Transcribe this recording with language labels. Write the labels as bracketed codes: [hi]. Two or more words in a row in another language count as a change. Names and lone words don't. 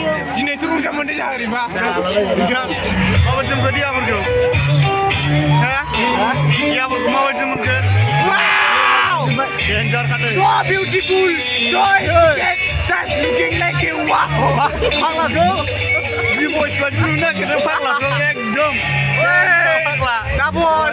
[brx] दिनै सुबुंसा मोननाय जाहैबा नोंथां माबायदि मोनखो देहाफोरखौ देहाफोरखौ माबायदि मोनखो डेन्जार खादों [en] so beautiful so just looking like a wow [brx] फाग्लाखौ बि बयस बायदि नुनो नागिरदों फाग्लाखौ एकदम फाग्ला गाबोन